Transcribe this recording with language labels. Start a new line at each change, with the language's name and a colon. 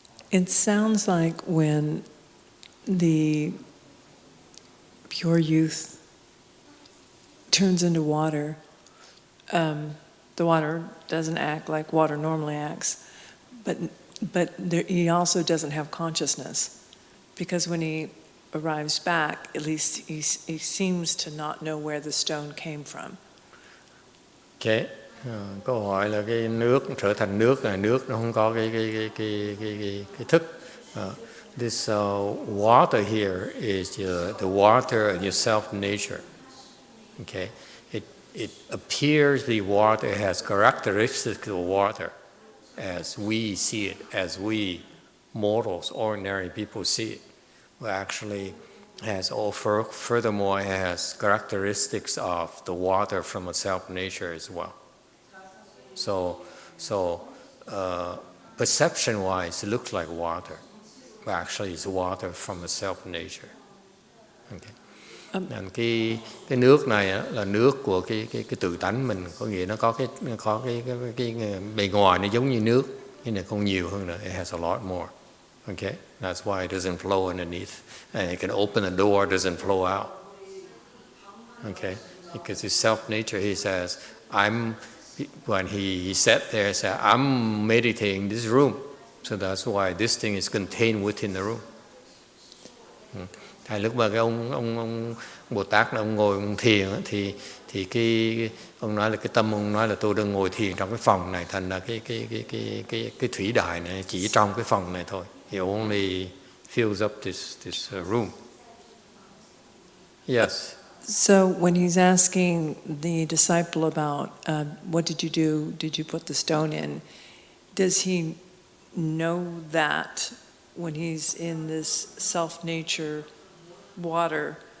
English: It sounds like when the pure youth turns into water, the water doesn't act like water normally acts, but he also doesn't have consciousness, because when he arrives back, at least he seems to not know where the stone came from. Okay.
Vietnamese: Câu hỏi là cái nước trở thành nước là nước nó không có cái thức.
English: This water here is the water in your self nature. Okay, it appears the water has characteristics of water, as we see it, as we mortals, ordinary people see it. But actually, furthermore, it has characteristics of the water from a self nature as well. So perception-wise, it looks like water, but actually it's water from a self-nature. Okay.
Vietnamese: Cái nước này á, là nước của cái tự tánh mình, có nghĩa nó có cái bề ngoài nó giống như nước, nhưng này không nhiều hơn nữa.
English: It has a lot more. Okay, that's why it doesn't flow underneath, and you can open the door, it doesn't flow out. Okay, because it's self-nature. He says, when he sat there, he said, I'm meditating in this room. So that's why this thing is contained within the room.
Vietnamese: Lúc mà cái ông Bồ Tát ông ngồi ông thiền thì cái ông nói là cái tâm ông nói là tôi đang ngồi thiền trong cái phòng này, thành là cái thủy đài này chỉ trong cái phòng này thôi.
English: He only fills up this room. Yes. So when he's asking the disciple about what did you do? Did you put the stone in? Does he know that when he's in this self-nature water?